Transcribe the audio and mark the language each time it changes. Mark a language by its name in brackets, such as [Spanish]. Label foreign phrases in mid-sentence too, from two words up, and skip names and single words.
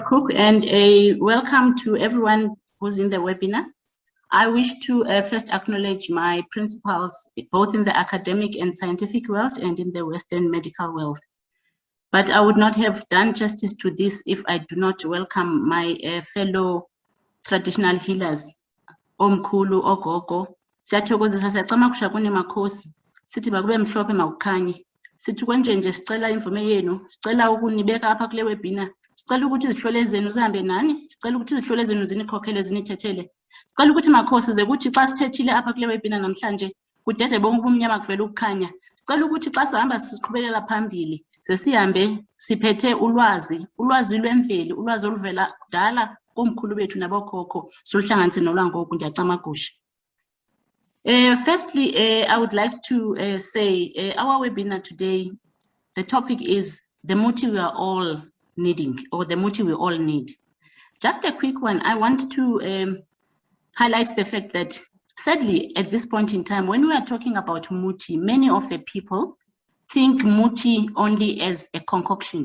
[English] Cook, and a welcome to everyone who's in the webinar. I wish to first acknowledge my principals, both in the academic and scientific world and in the Western medical world. But I would not have done justice to this if I do not welcome my fellow traditional healers, Mkhulu, Gogo. [Xhosa] Siyathokozisa, siyacama kusha kune makhosi, sithi bakube mhlophe makukhanye. Sithi kwenje sicela imvume yenu, sicela ukunibeka apha kule webinar, sicela ukuthi izihlole zenu zihambe nani, sicela ukuthi izihlole zenu zinikhokhele zinithethele. Sicela ukuthi makhosi ze kuthi xa sithethile apha kule webinar namhlanje kudede bonke ubumnyama kuvela ukukhanya. Sicela ukuthi xa sihamba siqhubekela phambili, sesihambe siphethe ulwazi lwemveli, ulwazi oluvela kudala komkhulu bethu nabokhokho, soluhlanganise nolwangoku njacamagusha. [English] Firstly, I would like to say our webinar today, the topic is the Muthi we are all needing, or the Muthi we all need. Just a quick one, I want to highlight the fact that sadly, at this point in time, when we are talking about Muthi, many of the people think Muthi only as a concoction.